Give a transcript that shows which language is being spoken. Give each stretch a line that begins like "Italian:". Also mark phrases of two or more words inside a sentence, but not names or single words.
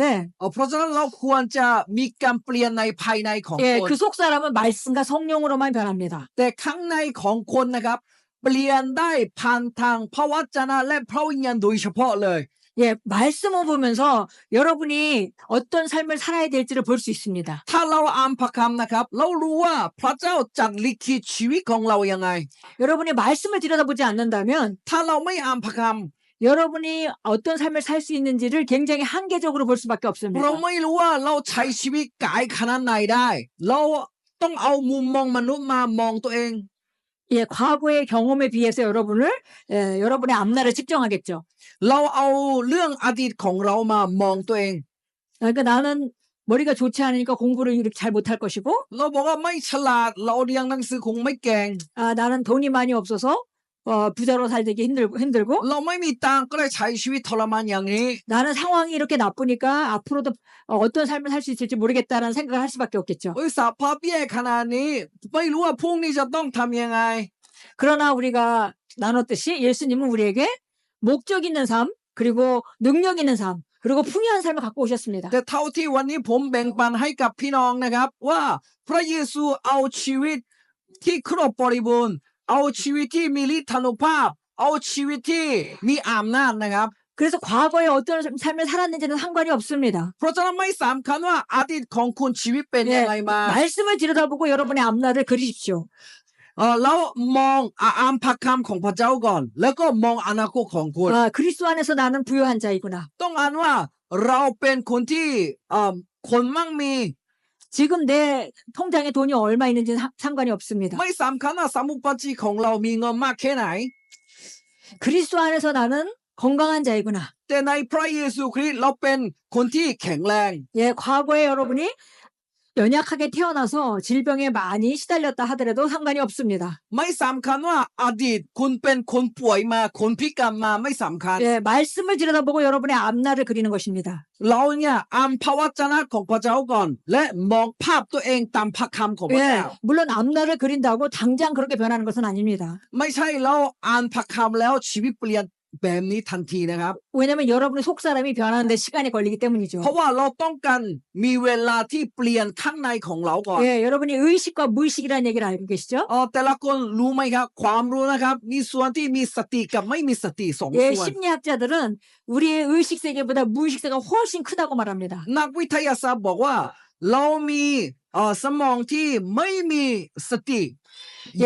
Thai: เพราะฉะนั้นเราควรจะมีการเปลี่ยนในภายในของ
Korean: 예,
Thai: คน
Korean: 그 속 사람은 말씀과 성령으로만 변합니다.
Thai: แต่ข้างในของคนนะครับเปลี่ยนได้ผ่านทางพระวจนะและพระวิญญาณโดยเฉพาะเลย
Korean: 예, 말씀을 보면서 여러분이 어떤 삶을 살아야 될지를 볼 수 있습니다.
Thai: ถ้าเราอ่านพระคำนะครับเรารู้ว่าพระเจ้าจัดลิขิตชีวิตของเรายังไง
Korean: 여러분이 말씀을 들여다보지 않는다면
Thai: ถ้าเราไม่อ่านพระค
Korean: 여러분이 어떤 삶을 살 수 있는지를 굉장히 한계적으로 볼 수밖에
Thai: ำ
Korean: 없습니다.
Thai: เราไม่รู้ว่าเราใช้ชีวิตกายขนาดไหนได้ เราต้องเอามุมมองมนุษย์มามองตัวเอง
Korean: 예, 과거의 경험에 비해서 여러분의 앞날을 측정하겠죠.
Thai: เราเอาเรื่องอดีตของเรามามองตัวเอง
Korean: 그러니까 나는 머리가 좋지 않으니까 공부를 이렇게 잘 못할 것이고,
Thai: เราบอกว่าไม่ฉลาดเราเรียนหนังสือคงไม่เก่ง
Korean: 나는 돈이 많이 없어서 부자로 살기 힘들고,
Thai: เราไม่มีตังค์ก็เลยใช้ชีวิตทรมานอย่างนี้
Korean: 나는 상황이 이렇게 나쁘니까 앞으로도 어떤 삶을 살 수 있을지 모르겠다라는 생각을 할 수밖에 없겠죠.
Thai: สภาพแย่ขนาดนี้ไม่รู้ว่าพรุ่งนี้จะต้องทำยังไง
Korean: 그러나 우리가 나눴듯이 예수님은 우리에게 목적 있는 삶, 그리고 능력 있는 삶, 그리고 풍요한 삶을 갖고 오셨습니다.
Thai: แต่เท่าที่วันนี้ผมแบ่งปันให้กับพี่น้องนะครับว่าพระเยซูเอาชีวิตที่ครบบริบูรณ์เอาชีวิตที่มีฤทธานุภาพเอาชีวิตที่มีอำนาจนะครับ
Korean: 그래서 과거에 어떤 삶을 살았는지는 상관이 없습니다.
Thai: เพราะฉะนั้นไม่สำคัญว่าอดีตของคุณชีวิตเป็นยังไงมา
Korean: 말씀을 들여다보고 여러분의 앞날을 그리십시오.
Thai: แล้วมองอ่านพระคำของพระเจ้าก่อน แล้วก็มองอนาคตของคุณ
Korean: 그리스도 안에서 나는 부유한 자이구나.
Thai: ต้องอ่านว่าเราเป็นคนที่คนมั่งมี
Korean: 지금 내 통장에 돈이 얼마 있는지는 상관이 없습니다.
Thai: ไม่สำคัญว่าสมุปจีของเรามีเงินมากแค่ไหน
Korean: 그리스도 안에서 나는 건강한 자이구나.
Thai: แต่ในพระเยซูคริสต์เราเป็นคนที่แข็งแรง
Korean: 예, 과거에 여러분이 연약하게 태어나서 질병에 많이 시달렸다 하더라도 상관이 없습니다.
Thai: ไม่สำคัญว่าอดีตคุณเป็นคนป่วยมาคนพิการมาไม่สำคัญ
Korean: 예, 말씀을 들여다보고 여러분의 앞날을 그리는 것입니다.
Thai: เราเนี่ยอ่านพระวจนะของพระเจ้าก่อน และมองภาพตัวเองตามพระคำของพระ
Korean: 예,
Thai: เจ้า
Korean: 물론 앞날을 그린다고 당장 그렇게 변하는 것은 아닙니다.
Thai: ไม่ใช่เราอ่านพระคำแล้วชีวิตเปลี่ยนแบบนี้ทันทีนะครับ
Korean: 왜냐하면 여러분의 속사람이 변하는데 시간이 걸리기 때문이죠.
Thai: เพราะว่าเราต้องการมีเวลาที่เปลี่ยนข้างในของเราก่อน
Korean: 예, 여러분이 의식과 무의식이라는 얘기를 알고 계시죠?
Thai: แต่ละคนรู้ไหมครับ ความรู้นะครับ มีส่วนที่มีสติกับไม่มีสติสอง
Korean: 예,
Thai: ส่วน
Korean: 심리학자들은 우리의 의식 세계보다 무의식 세계가 훨씬 크다고 말합니다.
Thai: นักวิทยาศาสตร์บอกว่า เรามีสมองที่ไม่มีสติ เย่